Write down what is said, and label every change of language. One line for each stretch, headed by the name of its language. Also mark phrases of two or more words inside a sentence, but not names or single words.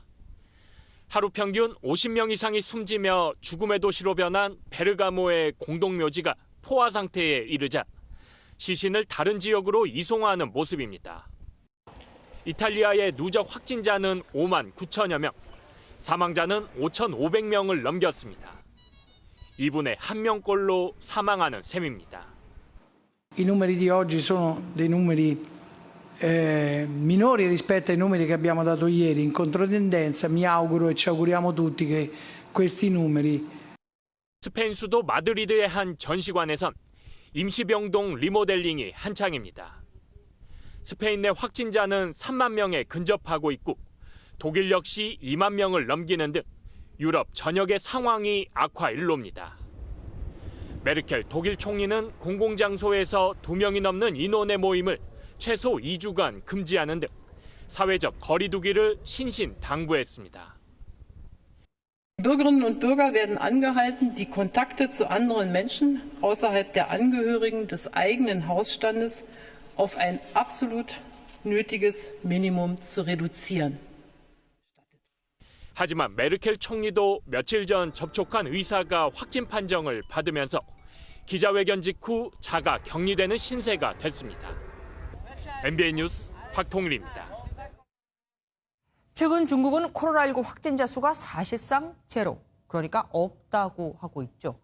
Korean: 하루 평균 50명 이상이 숨지며 죽음의 도시로 변한 베르가모의 공동묘지가 포화 상태에 이르자 시신을 다른 지역으로 이송하는 모습입니다. 이탈리아의 누적 확진자는 5만 9천여 명, 사망자는 5,500명을 넘겼습니다. 2분에 1명꼴로 사망하는 셈입니다.
Italian: I numeri di oggi sono dei numeri minori rispetto ai numeri che abbiamo dato ieri, in controtendenza. Mi auguro e ci auguriamo tutti che questi numeri.
Korean: 스페인 수도 마드리드의 한 전시관에선 임시병동 리모델링이 한창입니다. 스페인 내 확진자는 3만 명에 근접하고 있고 독일 역시 2만 명을 넘기는 등 유럽 전역의 상황이 악화 일로입니다. 메르켈 독일 총리는 공공장소에서 2명이 넘는 인원의 모임을 최소 2주간 금지하는 등 사회적 거리 두기를 신신당부했습니다.
German: Bürgerinnen und Bürger werden angehalten, die Kontakte zu anderen Menschen außerhalb der Angehörigen des eigenen Hausstandes auf ein absolut nötiges Minimum zu reduzieren.
Korean: 하지만 메르켈 총리도 며칠 전 접촉한 의사가 확진 판정을 받으면서 기자회견 직후 자가 격리되는 신세가 됐습니다. MBN 뉴스 박통일입니다. 최근 중국은 코로나19 확진자 수가 사실상 제로, 그러니까 없다고 하고 있죠.